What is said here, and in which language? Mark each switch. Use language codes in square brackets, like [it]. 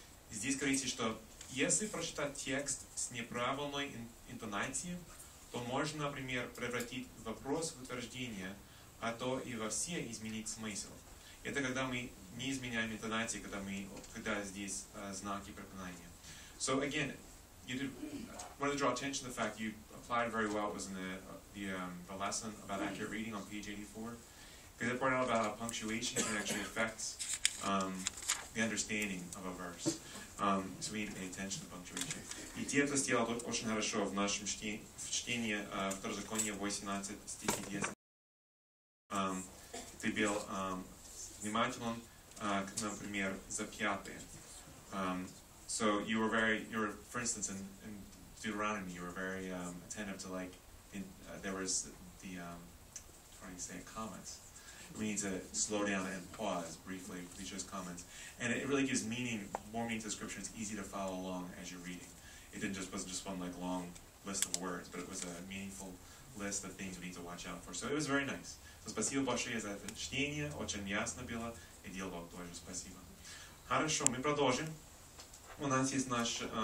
[ru] Здесь говорится, что если прочитать текст с неправильной интонацией, то можно, например, превратить вопрос в утверждение, а то и вовсе изменить смысл. Это когда мы не изменяем интонации, когда здесь знаки препинания. [en] So again, I want to draw attention to the fact you applied very well. It was in the lesson about accurate reading on page 84. Because it pointed out about how punctuation can actually affect the understanding of a verse. So we need to pay attention to punctuation. [ru] И те, кто сделал очень хорошо в нашем чтении Второзаконие 18 стихи 10. Ты был внимателен, например, за пятые. [en] So you were, for instance, in Deuteronomy, you were very attentive to there was the, how do you say, comments. We need to slow down and pause briefly for each of those comments. And it really gives more meaning to the scripture. It's easy to follow along as you're reading. It wasn't just one long list of words, but it was a meaningful list of things we need to watch out for. So it was very nice. [ru] So спасибо большое за это чтение, очень ясно было, и диалог тоже спасибо. Хорошо, мы продолжим. У нас есть наш